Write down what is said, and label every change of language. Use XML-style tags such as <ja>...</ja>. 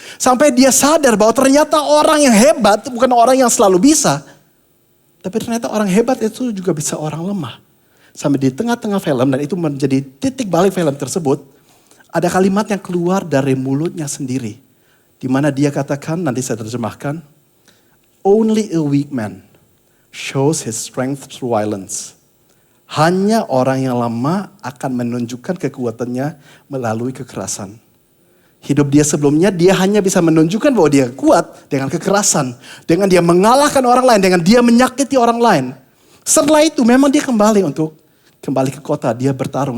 <id>Sampai dia sadar bahwa ternyata orang yang hebat bukan orang yang selalu bisa. Tapi ternyata orang hebat itu juga bisa orang lemah. Sampai di tengah-tengah film, dan itu menjadi titik balik film tersebut. Ada kalimat yang keluar dari mulutnya sendiri. Di mana dia katakan, nanti saya terjemahkan.</id> <en>Only a weak man shows his strength through violence.</en> <id>Hanya orang yang lemah akan menunjukkan kekuatannya melalui kekerasan. Hidup dia sebelumnya, dia hanya bisa menunjukkan bahwa dia kuat dengan kekerasan. Dengan dia mengalahkan orang lain, dengan dia menyakiti orang lain. Setelah itu memang dia kembali ke kota, dia bertarung.</id>